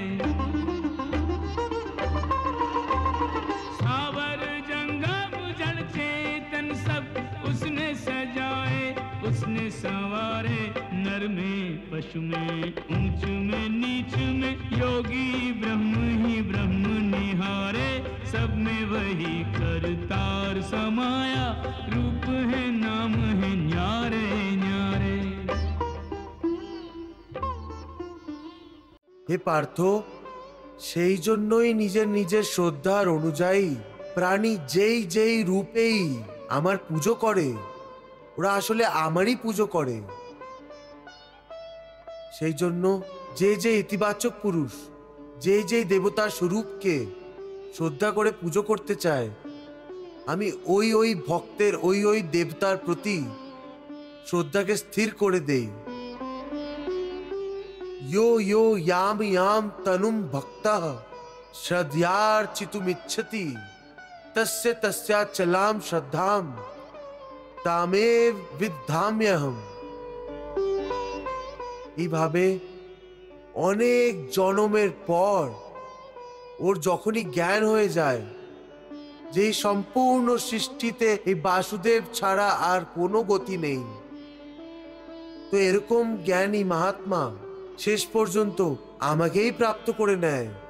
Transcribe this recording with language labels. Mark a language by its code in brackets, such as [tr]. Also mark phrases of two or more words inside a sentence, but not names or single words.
[hi] उसने संवारे, नर में पशु में ऊंच में नीच में योगी ब्रह्म ही ब्रह्म निहारे। सब में वही करतार समाया, रूप है नाम है न्यारे न्यारे। [bn] হে পার্থ, সেই জন্যই নিজের নিজের শ্রদ্ধার অনুযায়ী প্রাণী যেই যেই রূপেই আমার পুজো করে, ওরা আসলে আমারই পুজো করে। সেই জন্য যে যে ইতিবাচক পুরুষ যে যে দেবতার স্বরূপকে শ্রদ্ধা করে পুজো করতে চায়, আমি ওই ওই ভক্তের ওই ওই দেবতার প্রতি শ্রদ্ধাকে স্থির করে দেই। [sa] यो यो याम याम तनुम भक्तः श्रद्धयार्चितुमिच्छति तस्य तस्याचलाम श्रद्धाम तामेव विद्धाम्यहम्। [bn] এইভাবে অনেক জনমের পর ওর যখনই জ্ঞান হয়ে যায় যে সম্পূর্ণ সৃষ্টিতে এই বাসুদেব ছাড়া আর কোনো গতি নেই, তো এরকম জ্ঞানী মহাত্মা শেষ পর্যন্ত আমাকেই প্রাপ্ত করে নেয়।